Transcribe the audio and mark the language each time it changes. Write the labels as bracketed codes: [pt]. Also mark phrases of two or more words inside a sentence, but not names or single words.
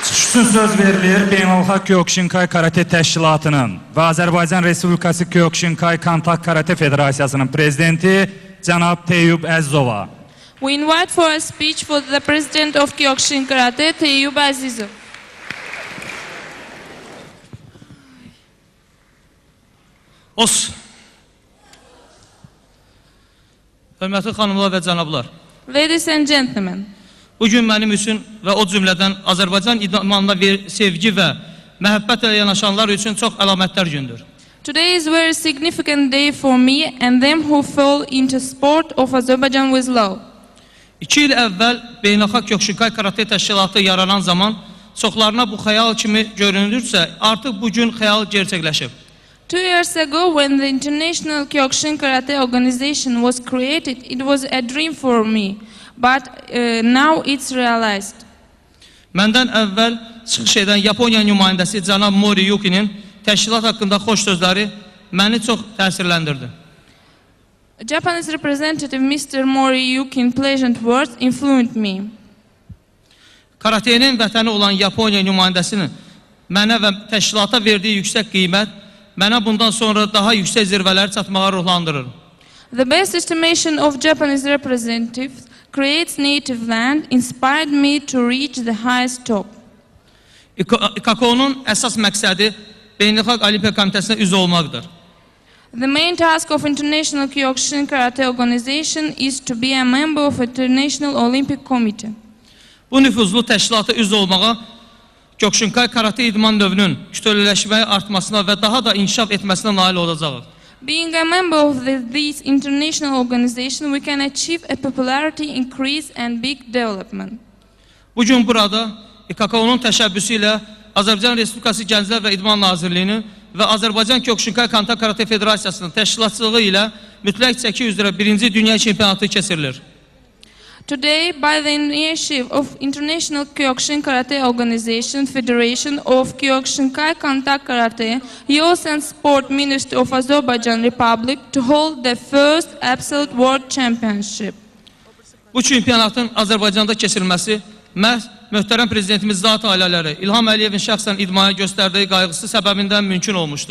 [az] Üstün söz verilir Beynəlxalq Kyokushinkai Karate Təşkilatının və Azərbaycan Respublikası Kyokushinkai Kantak Karate Federasiyasının prezidenti cənab Teyyub Əzizova. [en] We invite for a speech for the president of Kyokushin Karate, Teyyub Əzizov. [az] Hörmətli xanımlar və cənablar. [en] Ladies and gentlemen. [az] Bugün mənim üçün və o cümlədən Azərbaycan idmanına sevgi və məhəbbət ilə yanaşanlar üçün çox əlamətlər gündür. [en] Today is a very significant day for me and them who fall into sport of Azerbaijan with love. [az] 2 il əvvəl Beynəlxalq Kyokushinkai Karate Təşkilatı yaranan zaman çoxlarına bu xəyal kimi görünürsə, artıq bugün xəyal gerçəkləşib. [en] 2 years ago, when the International Kyokushin Karate Organization was created, it was a dream for me, but now it's realized. [az] Məndən əvvəl çıxış edən Yaponiya nümayəndəsi cənab Mori Yuki'nin təşkilat haqqında xoş sözləri məni çox təsirləndirdi. [en] Japanese representative Mr. Mori Yuki's pleasant words influenced me. [az] Karatenin vətəni olan Yaponiya nümayəndəsinin mənə və təşkilata verdiyi yüksək qiymət mənə bundan sonra daha yüksək zirvələr çatmağa ruhlandırır. [en] The best estimation of Japanese representatives creates native land inspired me to reach the highest top. [az] IKKO-nun əsas məqsədi Beynəlxalq Olimpiya Komitəsinə üzv olmaqdır. [en] The main task of International Kyokushin Karate Organization is to be a member of International Olympic Committee. [az] Bu nüfuzlu təşkilata üzv olmağa Kyokushinkai Karate idman növünün kütləleşməyə artmasına və daha da inkişaf etməsinə nail olacağıq. [en] Being a member of this international organization, we can achieve a popularity increase and big development. [az] Bugün burada IKKO-nun təşəbbüsü ilə Azərbaycan Respublikası Gənclər və İdman Nazirliyinin və Azərbaycan Kyokushinkai Kantak Karate Federasiyasının təşkilatçılığı ilə mütləq çəki üzrə 1-ci dünya çempionatı keçirilir. [en] Today, by the initiative of International Kyokushin Karate Organization, Federation of Kyokushinkai Kantak Karate, Youth and Sport Ministry of Azerbaijan Republic to hold the first Absolute World Championship. [az] Bu çempionatın Azərbaycanda keçirilməsi məhz möhtərəm prezidentimiz zat ailələri İlham Əliyevin şəxsən idmana göstərdiyi qayğısı səbəbindən mümkün olmuşdur.